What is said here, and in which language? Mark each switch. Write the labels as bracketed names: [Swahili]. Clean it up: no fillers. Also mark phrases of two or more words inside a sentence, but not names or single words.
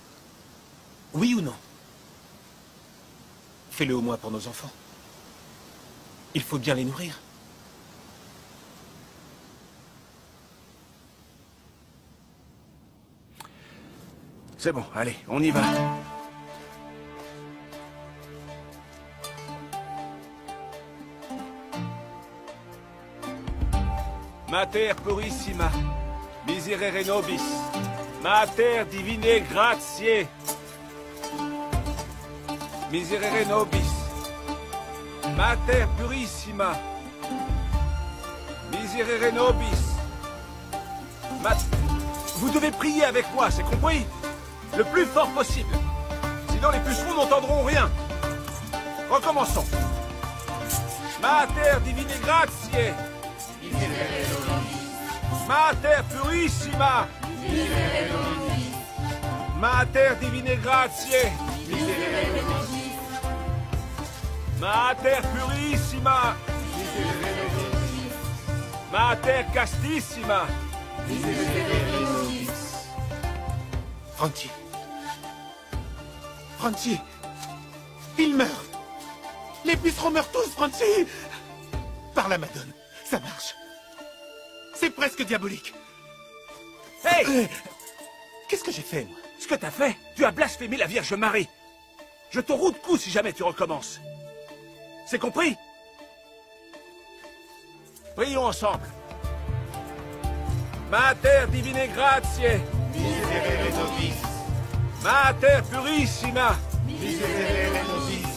[French] Oui ou non? Fais-le au moins pour nos enfants. Il faut bien les nourrir. C'est bon, allez, on y va. [Latin] Mater purissima, miserere nobis, Mater divine gratiae, miserere nobis, Mater purissima, miserere nobis. [French] Vous devez prier avec moi, c'est compris? Le plus fort possible. Sinon les pucerons n'entendront rien. Recommençons. [Latin] Mater divine gratiae, Mater purissima, Mater divine gratiae, Mater purissima, Mater castissima, [French] Franchi. Franchi. Il meurt. Les pucerons meurent tous, Franchi. Par la Madone. Ça marche. C'est presque diabolique. Hey! Qu'est-ce que j'ai fait, moi? Ce que t'as fait, tu as blasphémé la Vierge Marie. Je te roue de coups si jamais tu recommences. C'est compris? Prions ensemble. [Latin] Mater divine gratiae, Miserere nobis. Mater purissima, Miserere nobis.